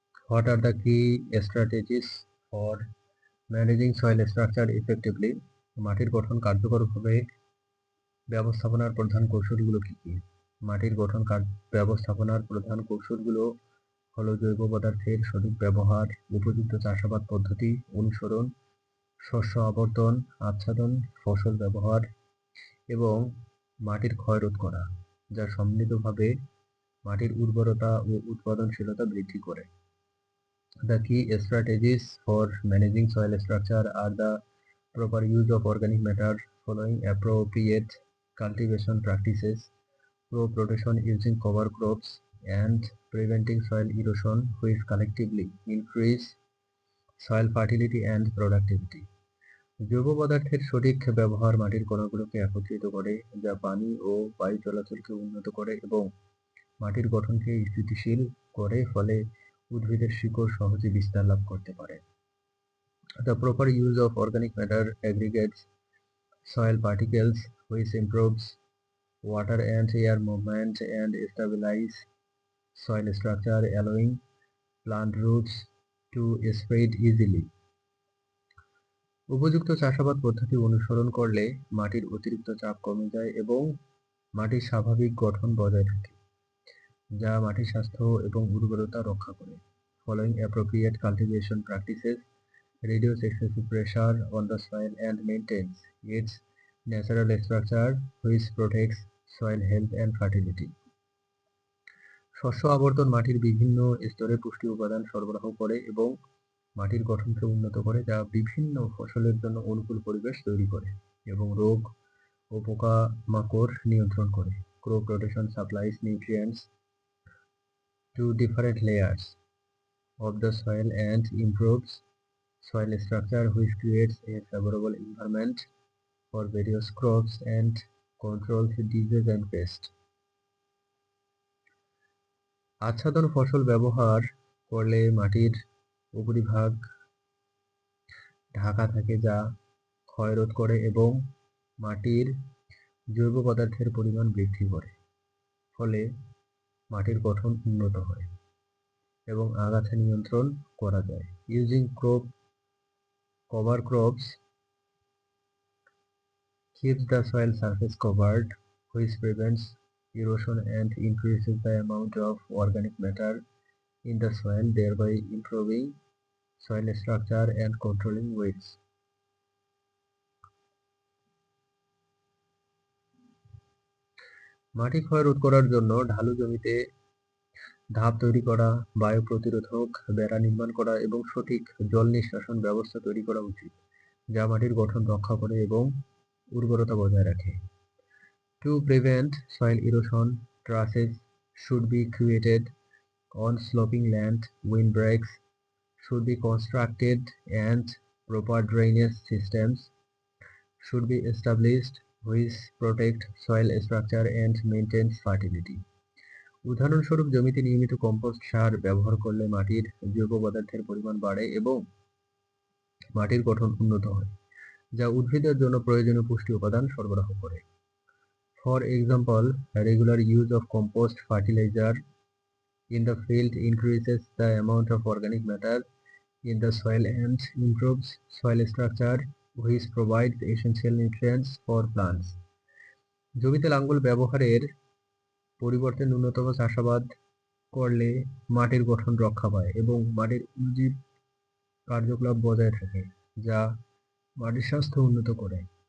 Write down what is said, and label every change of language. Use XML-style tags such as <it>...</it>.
<en>What are the key strategies for managing soil structure effectively?</en> <bn>মাটির গঠন কার্যকরভাবে ব্যবস্থাপনার প্রধান কৌশলগুলো কি কি? মাটির গঠন ব্যবস্থাপনার প্রধান কৌশলগুলো হলো জৈব পদার্থের সঠিক ব্যবহার, উপযুক্ত চাষাবাদ পদ্ধতি অনুসরণ, শস্য আবর্তন, আচ্ছাদন, ফসল ব্যবহার এবং মাটির ক্ষয় রোধ করা, যা সম্মিলিতভাবে মাটির উর্বরতা ও উৎপাদনশীলতা বৃদ্ধি করে।</bn> <en>The key strategies for managing soil structure are the proper use of organic matter, following appropriate cultivation practices, crop rotation using cover crops, and preventing soil erosion, which collectively increase soil fertility and productivity.</en> <bn>জৈব পদার্থের সঠিক ব্যবহার মাটির কণাগুলোকে একত্রিত করে, যা পানি ও বায়ু চলাচলকে উন্নত করে এবং মাটির গঠনকে স্থিতিশীল করে, ফলে উদ্ভিদের শিকড় সহজে বিস্তার লাভ করতে পারে।</bn> <en>The proper use of organic matter aggregates soil particles, which improves water and air movement and stabilize soil structure, allowing plant roots to spread easily.</en> <bn>উপযুক্ত চাষাবাদ পদ্ধতি অনুসরণ করলে মাটির অতিরিক্ত চাপ কমে যায় এবং মাটির স্বাভাবিক গঠন বজায় থাকে, যা মাটির স্বাস্থ্য এবং উর্বরতা রক্ষা করে।</bn> <en>Following appropriate cultivation practices reduce excessive pressure on the soil and maintains its natural structure, which protects soil health and fertility.</en> <bn>শস্য আবর্তন মাটির বিভিন্ন স্তরে পুষ্টি উপাদান সরবরাহ করে এবং মাটির গঠনকে উন্নত করে, যা বিভিন্ন ফসলের জন্য অনুকূল পরিবেশ তৈরি করে এবং রোগ ও পোকামাকড় নিয়ন্ত্রণ করে।</bn> <en>Crop rotation supplies nutrients to different layers of the soil and improves soil structure, which creates a favorable environment for various crops and controls disease and pests.</en> <bn>আচ্ছাদন ফসল ব্যবহার করলে মাটির উপরিভাগ ঢাকা থাকে, যা ক্ষয় রোধ করে এবং মাটির জৈব পদার্থের পরিমাণ বৃদ্ধি করে, ফলে মাটির গঠন উন্নত হয় এবং আগাছা নিয়ন্ত্রণ করা যায়।</bn> <en>Using cover crops keeps the soil surface covered, which prevents erosion and increases the amount of organic matter in the soil, thereby improving soil structure and controlling weeds.</en> <bn>মাটি ক্ষয় রোধ করার জন্য ঢালু জমিতে ধাপ তৈরি করা, বায়ু প্রতিরোধক বেড়া নির্মাণ করা এবং সঠিক জল নিষ্কাশন ব্যবস্থা তৈরি করা উচিত, যা মাটির গঠন রক্ষা করে এবং উর্বরতা বজায় রাখে।</bn> <en>To prevent soil erosion, trusses should be created on sloping land, windbreaks should be constructed, and proper drainage systems should be established which protect soil structure and maintain fertility.</en> <bn>উদাহরণস্বরূপ, জমিতে নিয়মিত কম্পোস্ট সার ব্যবহার করলে মাটির জৈব পদার্থের পরিমাণ বাড়ে এবং মাটির গঠন উন্নত হয়, যা উদ্ভিদের জন্য প্রয়োজনীয় পুষ্টি উপাদান সরবরাহ করে।</bn> <en>For example, regular use of compost fertilizer in the field increases the amount of organic matter in the soil and improves soil structure, which provides essential nutrients for plants.</en> <bn>জমিতে লাঙ্গল ব্যবহারের পরিবর্তে ন্যূনতম চাষাবাদ করলে মাটির গঠন রক্ষা পায় এবং মাটির উজ্জীব কার্যকলাপ বজায় থাকে, যা মাটির স্বাস্থ্য উন্নত করে।</bn>